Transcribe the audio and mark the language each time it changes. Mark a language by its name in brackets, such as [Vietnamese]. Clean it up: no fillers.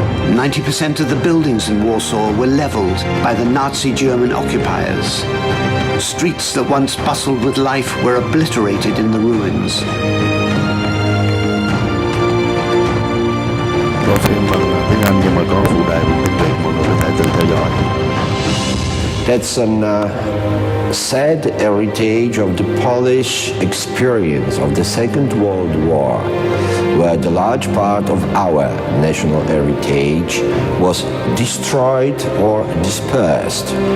[English] "90% of the buildings in Warsaw were leveled by the Nazi German occupiers. Streets that once bustled with life were obliterated in the ruins." [Vietnamese] Có phim bằng tiếng Anh nhưng mà có phụ đề bằng tiếng Việt, mọi người có thể tự theo dõi. [English] That's an sad heritage of the Polish experience of the Second World War, where the large part of our national heritage was destroyed or dispersed.